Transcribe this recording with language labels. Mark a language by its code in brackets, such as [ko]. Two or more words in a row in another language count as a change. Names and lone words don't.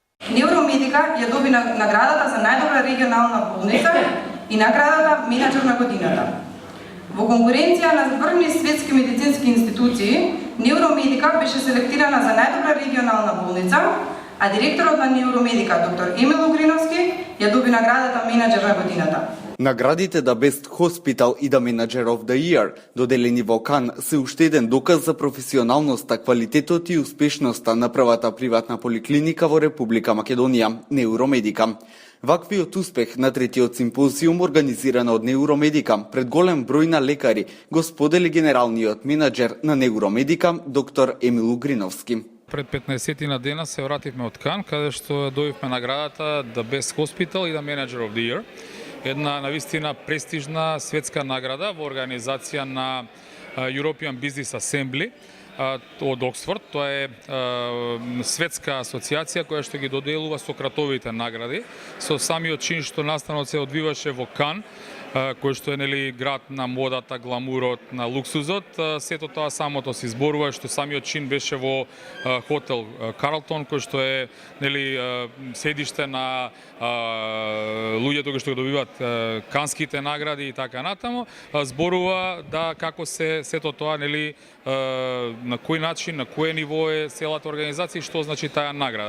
[mk] Невромедика ја доби наградата за најдобра регионална болница и наградата Менаџер на годината. Во конкуренција на врвни светски медицински институции, Невромедика беше селектирана за најдобра регионална болница, а директорот на Невромедика, доктор Емил Угриновски, ја доби наградата Менаџер на годината. Наградите The Best Hospital и The Manager of the Year, доделени во Кан, се уште еден доказ за професионалноста, квалитетот и успешноста на првата приватна поликлиника во Република Македонија, Невромедика. Ваквиот успех на третиот симпозиум, организиран од Невромедика пред голем број на лекари, го сподели генералниот менаџер на Невромедика, доктор Емил Угриновски. Пред 15 на дена се вративме од Кан, каде што добивме наградата The Best Hospital и The Manager of the Year. Една навистина престижна светска награда во организација на European Business Assembly од Оксфорд. Тоа е светска асоциација која што ги доделува сократовите награди. Со самиот чин што настанот се одвиваше во Кан, кој што е град на модата, гламурот, на луксузот, сето тоа самото се изборува, што самиот чин беше во хотел Карлтон, кој што е седиште на луѓето кои што го добиваат канските награди и така натаму, зборува да како се сето тоа на кој начин, на кое ниво е целата организација и што значи таа награда.